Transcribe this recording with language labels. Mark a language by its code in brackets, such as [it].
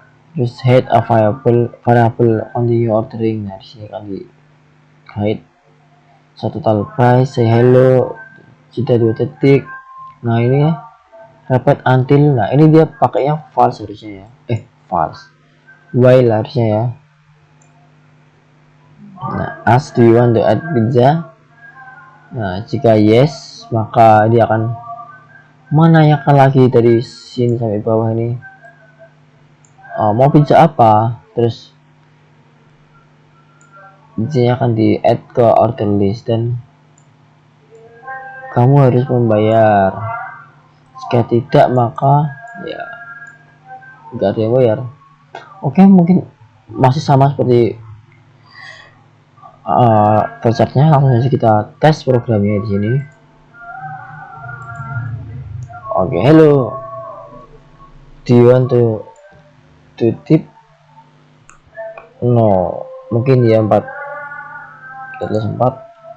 [id] Terus [en] hide a variable on the ordering. [id] Nah, di sini akan di hide total price, [en] say hello, [id] jeda 2 detik. Nah, ini ya, [en] repeat until. [id] Nah, ini dia pakainya false harusnya ya. False. While harusnya ya. Nah, [en] ask do you want to add pizza? [id] Nah, jika yes, maka dia akan menanyakan lagi dari sini sampai bawah ini, mau pizza apa, terus pizzanya akan di add ke order list dan kamu harus membayar. Jika tidak maka ya enggak ada yang bayar. Oke, mungkin masih sama seperti flowchartnya. Langsung saja kita tes programnya di sini. [en] Oke, hello, do you want to tip? No, [id] mungkin ya 4 plus 4.